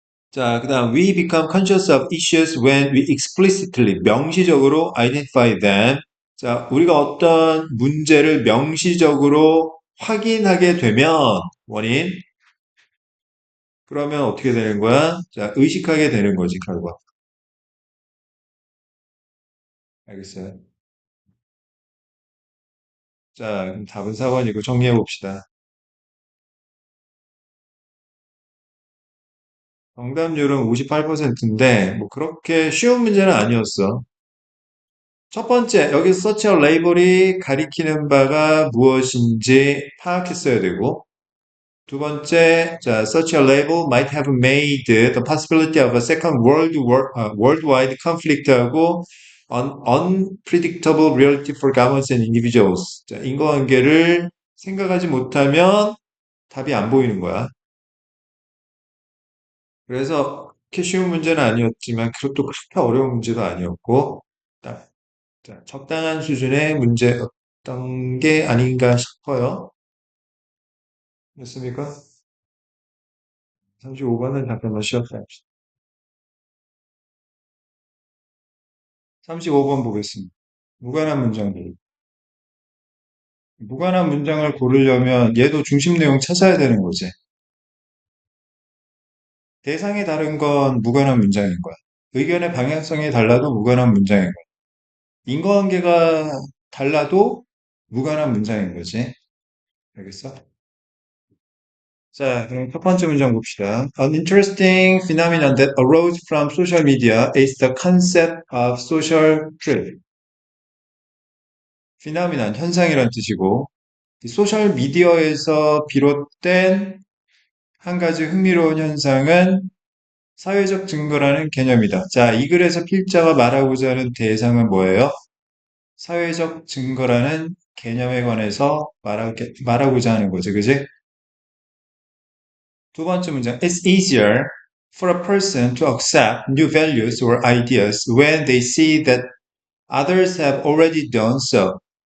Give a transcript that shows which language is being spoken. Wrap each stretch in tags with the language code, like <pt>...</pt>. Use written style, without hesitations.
<ko>자, 그다음</ko> <en>we become conscious of issues when we explicitly</en> <ko>명시적으로</ko> <en>identify them.</en> <ko>자, 우리가 어떤 문제를 명시적으로 확인하게 되면 원인 그러면 어떻게 되는 거야? 자, 의식하게 되는 거지, 결과. 알겠어요? 자, 그럼 답은 4번이고 정리해 봅시다. 정답률은 58%인데 뭐 그렇게 쉬운 문제는 아니었어. 첫 번째, 여기서 서치어 레이블이 가리키는 바가 무엇인지 파악했어야 되고 두 번째, 자,</ko> <en>such a label might have made the possibility of a second worldwide conflict하고 unpredictable reality for governments and individuals.</en> <ko>자, 인과관계를 생각하지 못하면 답이 안 보이는 거야. 그래서 그렇게 쉬운 문제는 아니었지만 그것도 그렇게 어려운 문제도 아니었고 딱, 자, 적당한 수준의 문제였던 게 아닌가 싶어요. 됐습니까? 35번은 잠깐만 쉬었다. 35번 보겠습니다. 무관한 문장들. 무관한 문장을 고르려면 얘도 중심 내용 찾아야 되는 거지. 대상이 다른 건 무관한 문장인 거야. 의견의 방향성이 달라도 무관한 문장인 거야. 인과관계가 달라도 무관한 문장인 거지. 알겠어? 자, 그럼 첫 번째 문장 봅시다.</ko> <en>An interesting phenomenon that arose from social media is the concept of social proof.</en> <ko>phenomenon, 현상이란 뜻이고, 이 소셜 미디어에서 비롯된 한 가지 흥미로운 현상은 사회적 증거라는 개념이다. 자, 이 글에서 필자가 말하고자 하는 대상은 뭐예요? 사회적 증거라는 개념에 관해서 말하고자 하는 거죠. 그지? 두 번째 문장.</ko> <en>It's easier for a person to accept new values or ideas when they see that others have already done so.</en>